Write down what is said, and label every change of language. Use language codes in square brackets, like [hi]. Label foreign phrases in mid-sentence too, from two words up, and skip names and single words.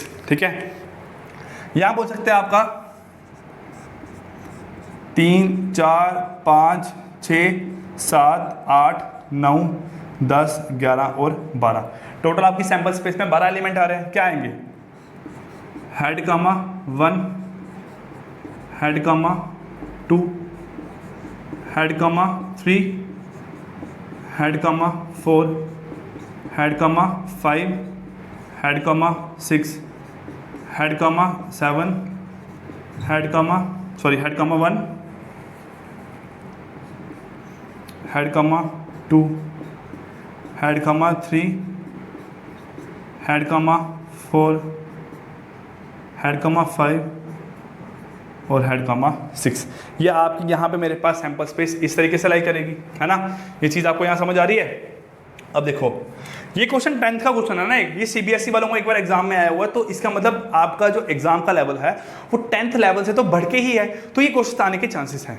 [hi] ठीक है, यहाँ बोल सकते हैं आपका 3 4 5 6 7 8 9 10 11 और 12। टोटल आपकी [en] sample space [hi] में 12 एलिमेंट आ रहे हैं। क्या आएंगे, [en] head comma [hi] 1, [en] head comma [hi] 2, [en] head comma [hi] 3, [en] head comma [hi] 4, [en] head comma [hi] 5, [en] head comma [hi] 6, [en] head comma [hi] 7, [en] head comma [hi] 1, [en] head comma [hi] 2, [en] head comma [hi] 3, [en] head comma [hi] 4, [en] head comma [hi] 5 और [en] head comma [hi] 6। ये आपकी यहाँ पे मेरे पास [en] sample space [hi] इस तरीके से लाई करेगी, है ना। ये चीज़ आपको यहाँ समझ आ रही है। अब देखो ये क्वेश्चन 10th का क्वेश्चन है ना, ये सीबीएसई वालों को एक बार एग्जाम में आया हुआ है, तो इसका मतलब आपका जो एग्जाम का लेवल है वो [en] 10th level [hi] से तो बढ़ के ही है, तो ये क्वेश्चन आने के चांसेस हैं।